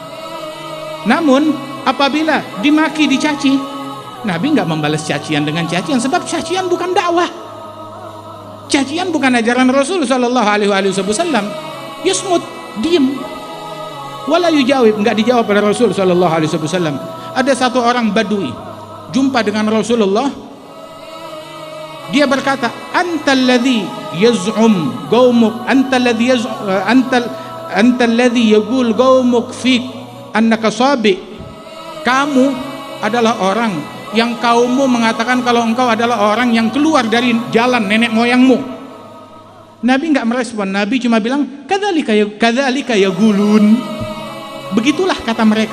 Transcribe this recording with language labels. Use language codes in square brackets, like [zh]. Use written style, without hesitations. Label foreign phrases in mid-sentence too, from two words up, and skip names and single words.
[id] Namun apabila dimaki, dicaci, Nabi nggak membalas cacian dengan cacian, sebab cacian bukan dakwah, cacian bukan ajaran Rasul [ar] صلى الله عليه وسلم. [id] Yasmut, diam, [ar] ولا يجاوب, [id] nggak dijawab oleh Rasul [ar] صلى الله عليه وسلم. [id] Ada satu orang Badui jumpa dengan Rasulullah, dia berkata, [ar] أنت الذي يزعم قومك، أنت الذي يقول قومك فيك أنك صابئ. [id] Kamu adalah orang yang kaummu mengatakan kalau engkau adalah orang yang keluar dari jalan nenek moyangmu. Nabi enggak merespon, Nabi cuma bilang, [ar] كذلك يقولون. [id] Begitulah kata mereka.